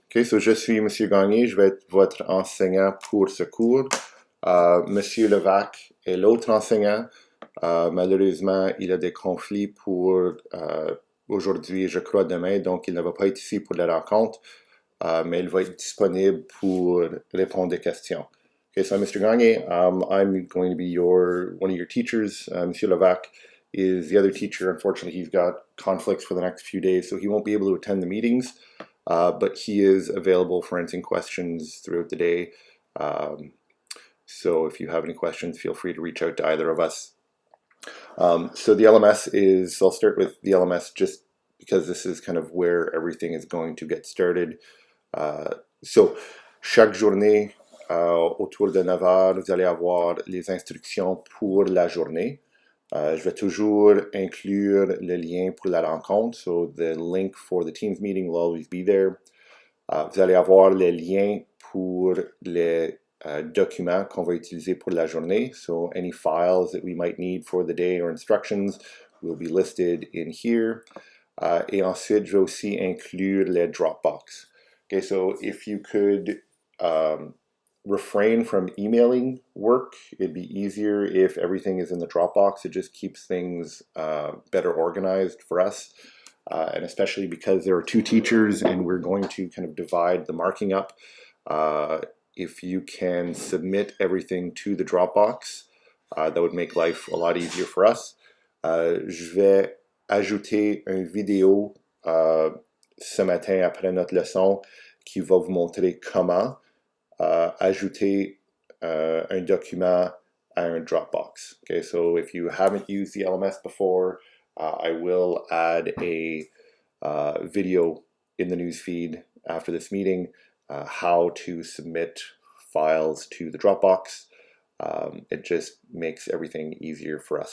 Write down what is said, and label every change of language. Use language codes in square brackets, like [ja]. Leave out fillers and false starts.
[fr] Ok, je suis Monsieur Gagné, je vais être votre enseignant pour ce cours. Monsieur Levac est l'autre enseignant. Malheureusement, il a des conflits pour aujourd'hui et je crois demain, donc il ne va pas être ici pour la rencontre, mais il va être disponible pour répondre des questions. [en] Okay, so Mr. Gagne, I'm going to be one of your teachers. Monsieur Levac is the other teacher. Unfortunately, he's got conflicts for the next few days, so he won't be able to attend the meetings, but he is available for answering questions throughout the day. So if you have any questions, feel free to reach out to either of us. So the LMS is, I'll start with the LMS just because this is kind of where everything is going to get started. [fr] Chaque journée, autour de 9 heures, vous allez avoir les instructions pour la journée. Je vais toujours inclure le lien pour la rencontre. [en] So the link for the Teams meeting will always be there. [fr] Vous allez avoir les liens pour les documents qu'on va utiliser pour la journée. [en] So any files that we might need for the day or instructions will be listed in here. [fr] Et ensuite, je vais aussi inclure les Dropbox. [en] Okay, so if you could refrain from emailing work, it'd be easier if everything is in the Dropbox. It just keeps things better organized for us. And especially because there are two teachers and we're going to kind of divide the marking up. If you can submit everything to the Dropbox, that would make life a lot easier for us. [fr] Je vais ajouter une vidéo ce matin après notre leçon qui va vous montrer comment ajouter un document à un Dropbox. [en] Okay, so if you haven't used the LMS before, I will add a video in the newsfeed after this meeting, how to submit files to the Dropbox. It just makes everything easier for us.